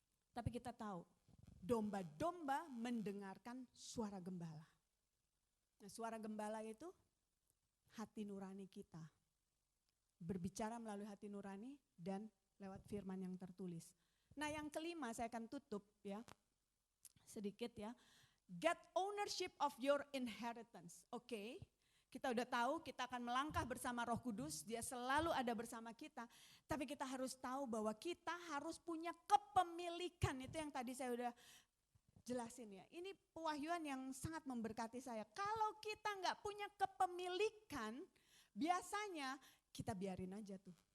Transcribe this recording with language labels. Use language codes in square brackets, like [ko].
[id] Tapi kita tahu, domba-domba mendengarkan suara gembala. Nah, suara gembala itu hati nurani kita. Berbicara melalui hati nurani dan lewat firman yang tertulis. Nah, yang kelima saya akan tutup ya. Sedikit ya. [en] Get ownership of your inheritance. Oke. [id] Kita udah tahu kita akan melangkah bersama Roh Kudus, dia selalu ada bersama kita. Tapi kita harus tahu bahwa kita harus punya kepemilikan, itu yang tadi saya udah jelasin ya. Ini pewahyuan yang sangat memberkati saya. Kalau kita nggak punya kepemilikan, biasanya kita biarin aja tuh.